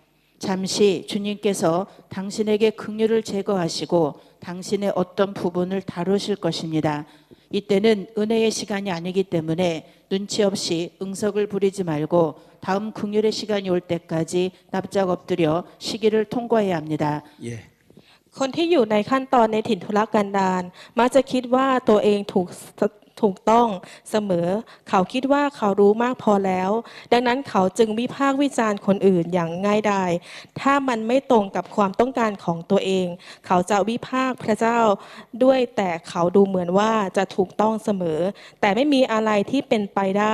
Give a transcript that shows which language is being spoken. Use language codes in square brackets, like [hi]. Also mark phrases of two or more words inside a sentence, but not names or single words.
[ko] 잠시 주님께서 당신에게 긍휼을 제거하시고 당신의 어떤 부분을 다루실 것입니다. 이때는 은혜의 시간이 아니기 때문에 눈치 없이 응석을 부리지 말고 다음 긍휼의 시간이 올 때까지 납작 엎드려 시기를 통과해야 합니다. 예. [th] คนที่อยู่ในขั้นตอนในถิ่นทุรกันดารมักจะคิดว่าตัวเองถูกต้องเสมอเขาคิดว่าเขารู้มากพอแล้วดังนั้นเขาจึงวิพากษ์วิจารณ์คนอื่นอย่างง่ายดายถ้ามันไม่ตรงกับความต้องการของตัวเองเขาจะวิพากษ์พระเจ้าด้วยแต่เขาดูเหมือนว่าจะถูกต้องเสมอแต่ไม่มีอะไรที่เป็นไปได้